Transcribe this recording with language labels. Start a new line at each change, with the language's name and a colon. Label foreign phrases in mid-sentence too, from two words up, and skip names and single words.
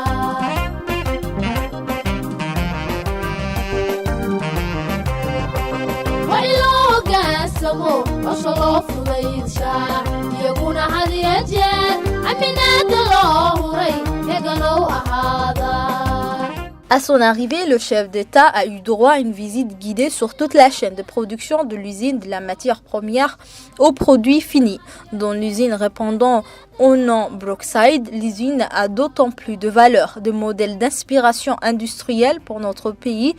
Somali: waa in loo hoggaansamo hosha loo fudaydshaa iyaguna had iyo jeer aminaada loo huray eganow ahaada.
French: À son arrivée, le chef d'État a eu droit à une visite guidée sur toute la chaîne de production de l'usine de la matière première aux produits finis. Dans l'usine répondant au nom Brookside, l'usine a d'autant plus de valeur, de modèle d'inspiration industrielle pour notre pays.